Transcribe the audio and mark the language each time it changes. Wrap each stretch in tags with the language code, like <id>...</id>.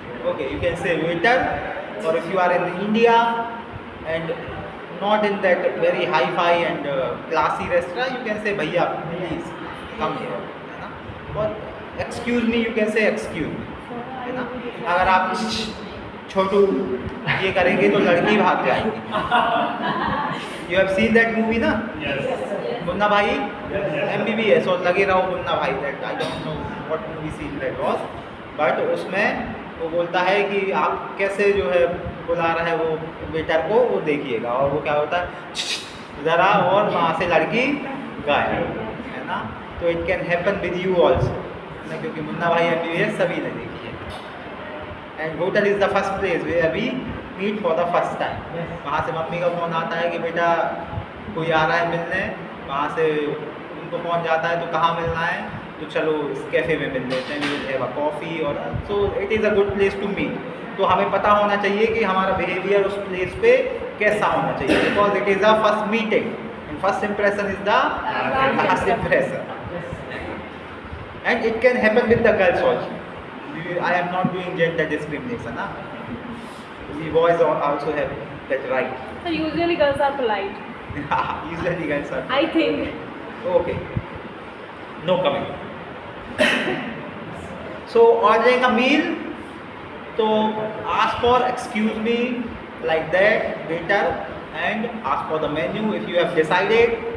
<en>Okay, you can say waiter, or if you are in India and not in that very hi-fi and classy restaurant, you can say bhaiya please come here.</en> <hi>है ना?</hi> <en>और excuse me, you can say excuse me.</en> <hi>है ना? अगर आप छोटू ये करेंगे तो लड़की भाग जाएगी.</hi> <en>You have seen that movie ना? Yes.</en> <hi>मुन्ना भाई, MBBS और लगे रहो मुन्ना भाई.</hi> <en>that I don't know what movie scene that was,</en> <hi>but उसमें वो बोलता है कि आप कैसे जो है बुला रहे हैं वो वेटर को, वो देखिएगा. और वो क्या होता है ज़रा और वहाँ से लड़की गायब. है ना, तो</hi> <en>it can happen with you also,</en> <hi>क्योंकि मुन्ना भाई MBBS सभी ने देखी है.</hi> <en>And hotel is the first place where we meet for the first time.</en> <hi>वहाँ से मम्मी का फ़ोन आता है कि बेटा कोई आ रहा है मिलने, वहाँ से उनको फ़ोन जाता है तो कहाँ मिलना है, तो चलो इस कैफ़े में मिल लेते हैं,</hi> <en>We will have a coffee. और so it is a good place to meet.</en> <hi>तो हमें पता होना चाहिए</hi> <en>कि हमारा बिहेवियर उस प्लेस पे कैसा होना चाहिए, because it is a first meeting and first impression is the last impression. And it can happen with the girls also. I am not doing gender discrimination. We boys also have that right. So usually girls are polite. Usually girls are. I think. Okay. No comment. So ordering a meal, so ask for excuse me like that waiter and ask for the menu if you have decided.</en>